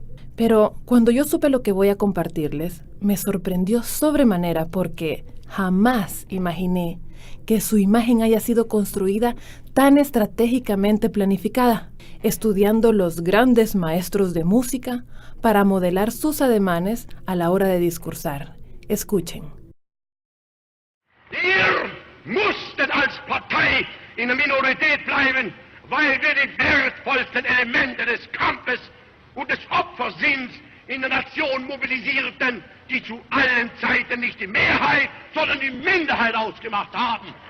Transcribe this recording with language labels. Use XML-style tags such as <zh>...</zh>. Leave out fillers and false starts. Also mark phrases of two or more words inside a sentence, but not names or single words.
<es>Pero cuando yo supe lo que voy a compartirles, me sorprendió sobremanera porque jamás imaginé que su imagen haya sido construida tan estratégicamente planificada, estudiando los grandes maestros de música para modelar sus ademanes a la hora de discursar. Escuchen.</es> <de>Wir mussten als Partei in der Minorität bleiben, weil wir die wertvollsten Elemente des Kampfes und des Opfersinns in der Nation mobilisierten, die zu allen Zeiten nicht die Mehrheit, sondern die Minderheit ausgemacht haben.</de>